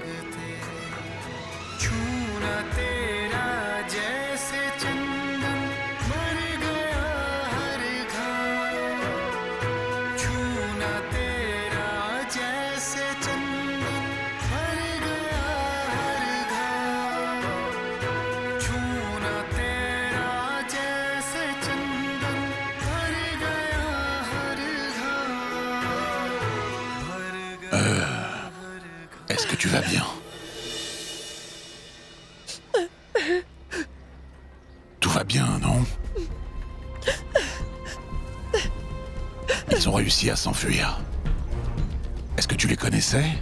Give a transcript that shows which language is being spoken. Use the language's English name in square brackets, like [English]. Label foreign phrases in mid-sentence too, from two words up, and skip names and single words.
[Hindi] तेरे छूना तेरा जैसे चंदन मर गया हर घाव छूना तेरा जैसे चंदन मर गया हर घाव छूना तेरा जैसे चंदन मर गया हर घाव भर गया [French] Est-ce que tu vas bien? Tout va bien, non? Ils ont réussi à s'enfuir. Est-ce que tu les connaissais?